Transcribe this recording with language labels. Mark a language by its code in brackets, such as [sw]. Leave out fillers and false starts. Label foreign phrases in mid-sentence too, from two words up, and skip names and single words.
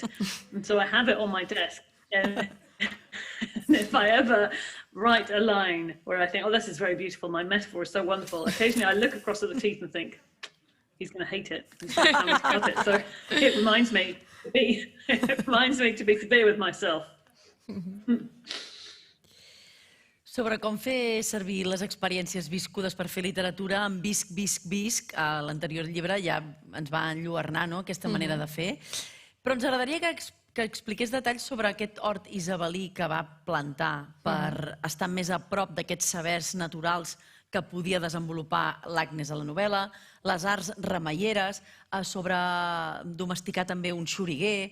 [en] And so I have it on my desk. And if I ever write a line where I think, oh, this is very beautiful, my metaphor is so wonderful, occasionally I look across at the teeth and think, he's going to hate it. So it reminds me to be severe with myself. [ca] Sobre com fer servir les experiències viscudes per fer literatura, en Visc, a l'anterior llibre ja ens va enlluernar, no?, aquesta manera de fer. Però ens agradaria que expliqués detalls sobre aquest hort isabelí que va plantar per estar més a prop d'aquests sabers naturals que podia desenvolupar l'Agnes a la novel·la, les arts remeieres, sobre domesticar també un xoriguer.